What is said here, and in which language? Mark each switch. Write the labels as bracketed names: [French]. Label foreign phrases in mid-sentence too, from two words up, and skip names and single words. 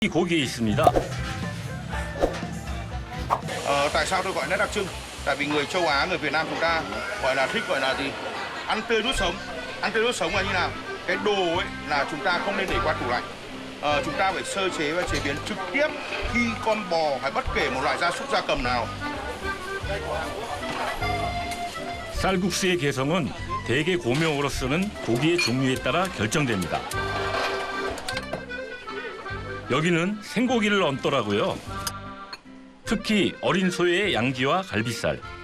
[Korean] 이 고기에 있습니다. [Vietnamese] Tại sao tôi gọi nét đặc trưng? Tại vì người châu Á, người Việt Nam chúng ta gọi là thích gọi là gì? Ăn tươi nuốt sống. Ăn tươi nuốt sống là như nào? Cái đồ ấy là chúng ta không nên để qua tủ lạnh. Chúng ta phải sơ chế và chế biến trực tiếp khi con bò hay bất kể một loại gia súc gia cầm nào. [Korean] 쌀국수의 개성은 대개 고명으로 쓰는 고기의 종류에 따라 결정됩니다. 여기는 생고기를 얹더라고요. 특히 어린 소의 양지와 갈비살.